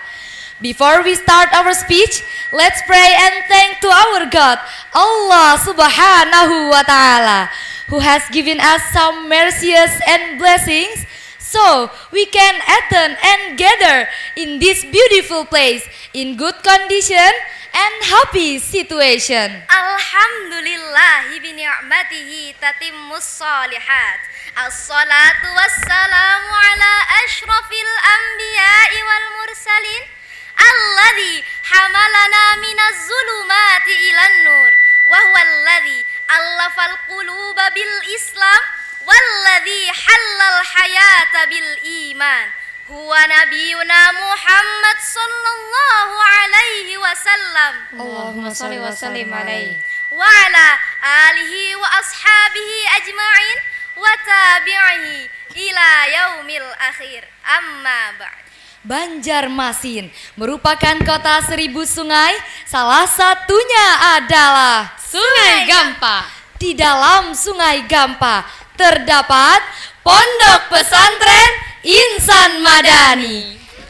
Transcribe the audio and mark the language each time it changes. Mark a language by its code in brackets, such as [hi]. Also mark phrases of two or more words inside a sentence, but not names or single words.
[en] Before we start our speech, let's pray and thank to our God, Allah [ar] سبحانه وتعالى, [en] who has given us some mercies and blessings, so we can attend and gather in this beautiful place in good condition and happy situation. [ar] الحمد لله بنعمته تتم الصالحات. الصلاة والسلام على أشرف الأنبياء والمرسلين الذي حملنا من الظلمات إلى النور وهو الذي ألف القلوب بالإسلام والذي حلى الحياة بالإيمان هو نبينا محمد صلى الله عليه وسلم. اللهم صل وسلم عليه وعلى آله وأصحابه أجمعين وتابعيه إلى اليوم الآخر. أما بعد. [id] Banjarmasin merupakan kota seribu sungai, salah satunya adalah Sungai Gampa. Di dalam Sungai Gampa terdapat Pondok Pesantren Insan Madani.